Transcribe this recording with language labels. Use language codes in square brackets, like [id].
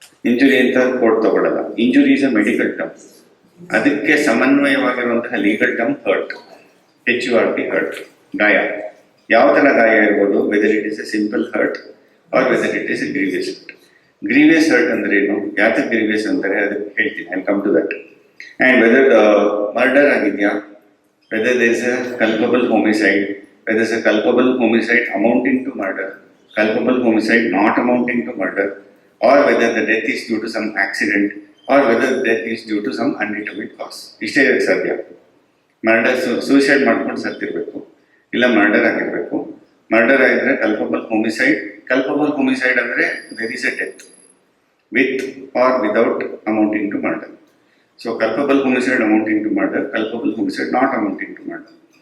[kn] Injury ಅಂತ court ತಗೊಳ್ಳಲ್ಲ. [en] Injury is a medical term. [kn] ಅದಕ್ಕೆ ಸಮನ್ವಯವಾಗಿರುವಂತಹ legal term hurt, HURT, hurt, ಗಾಯ. ಯಾವ ಥರ ಗಾಯ ಇರ್ಬೋದು, [en] Whether it is a simple hurt or whether it is a grievous hurt. [kn] Grievous hurt ಅಂದ್ರೆ ಏನು, ಯಾತಕ್ಕೆ ಗ್ರೀವಿಯಸ್ ಅಂತಾರೆ ಅದಕ್ಕೆ ಹೇಳ್ತೀನಿ, [en] I come to that. And whether murder [kn] ಆಗಿದೆಯಾ, [en] whether there is a culpable homicide, whether there is a culpable homicide amounting to murder, culpable homicide not amounting to murder, or whether the death is due to some accident, or whether the death is due to some undetermined cause. [kn] ಇಷ್ಟೇ ಇರಕ್ಕೆ ಸಾಧ್ಯ. Murder suicide ಮಾಡ್ಕೊಂಡು ಸತ್ತಿರಬೇಕು, ಇಲ್ಲ murder ಆಗಿರಬೇಕು. [en] murder [kn] ಆಗಿದ್ರೆ [en] culpable homicide [kn] ಅಂದರೆ [en] There is a death with or without amounting to murder. So culpable homicide amounting to murder, culpable homicide not amounting to murder.